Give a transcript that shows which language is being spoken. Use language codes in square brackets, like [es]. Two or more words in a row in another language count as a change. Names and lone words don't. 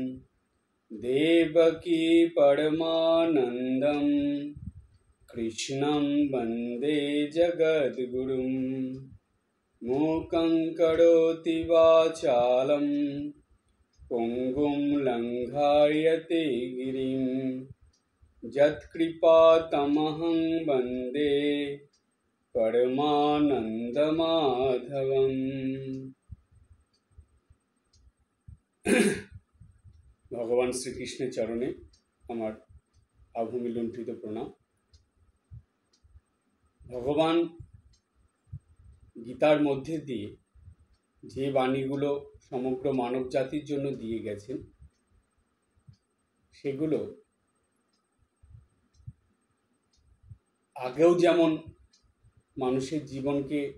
[sa] देवकी परमानन्दं कृष्णं वन्दे जगद्गुरुं मूकं करोति वाचालं पुङ्गुं लङ्घायते गिरिं यत्कृपातमहं वन्दे परमानन्दमाधवम्। [bn] ভগবান শ্রীকৃষ্ণের চরণে আমার আভূমি লুণ্ঠিত প্রণাম। ভগবান গীতার মধ্যে দিয়ে যে বাণীগুলো সমগ্র মানব জাতির জন্য দিয়ে গেছেন, সেগুলো আগেও যেমন মানুষের জীবনকে